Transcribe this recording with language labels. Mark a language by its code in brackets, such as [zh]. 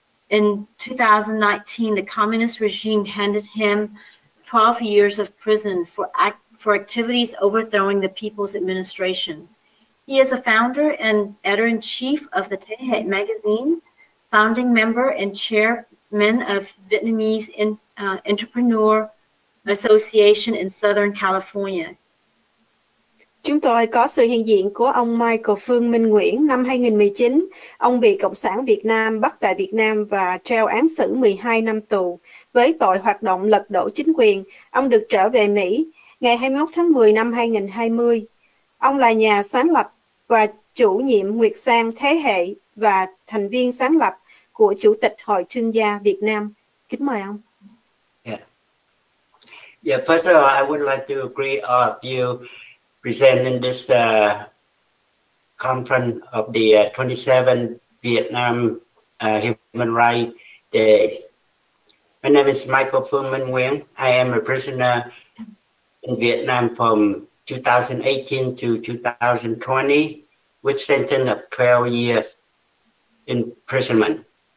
[en] In 2019, the communist regime handed him 12 years of prison for activities overthrowing the People's Administration. He is a founder and editor-in-chief of the Thế Hệ magazine, founding member and chairman of Vietnamese Entrepreneur Association in Southern California. [vi] Chúng tôi có sự hiện diện của ông Michael Phương Minh Nguyễn. Năm 2019, ông bị Cộng sản Việt Nam bắt tại Việt Nam và treo án xử 12 năm tù với tội hoạt động lật đổ chính quyền. Ông được trở về Mỹ ngày 21 tháng 10 năm 2020. Ông là nhà sáng lập và chủ nhiệm Nguyệt Sang Thế Hệ và thành viên sáng lập của Chủ tịch Hội Thương gia Việt Nam. Kính mời ông. [en] Yeah, first of all, I would like to greet all of you presenting this conference of the 27th Vietnam Human Rights Days. My name is Michael Phương Minh Nguyễn. I am a prisoner in Vietnam from 2018 to 2020, with sentence of 12 years imprisonment.